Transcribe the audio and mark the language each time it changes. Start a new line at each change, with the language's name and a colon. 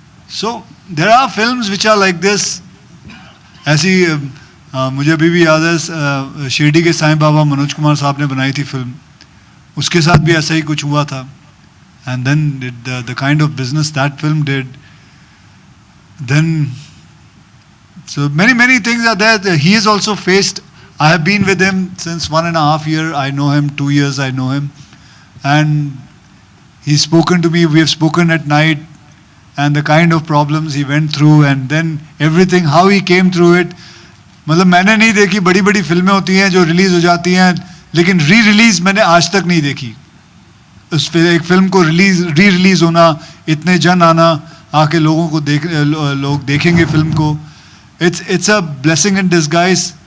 English: So there are films which are like this.
Hindi: ऐसी मुझे अभी भी याद है, शिरडी के साईं बाबा मनोज कुमार साहब ने बनाई थी फिल्म, उसके साथ भी ऐसा ही कुछ हुआ था।
English: And then the kind of business that film did, then so many things are there. He is also faced, I have been with him since 1.5 years. I know him 2 years, I know him, and he's spoken to me. We have spoken at night, and the kind of problems he went through, and then everything, how he came through it.
Hindi: मतलब मैंने नहीं देखी, बड़ी बड़ी फिल्में होती हैं जो रिलीज हो जाती हैं, लेकिन री रिलीज मैंने आज तक नहीं देखी। उस एक फिल्म को री रिलीज होना, इतने जन आना, आके लोगों को लोग देखेंगे फिल्म को,
English: It's a blessing in disguise.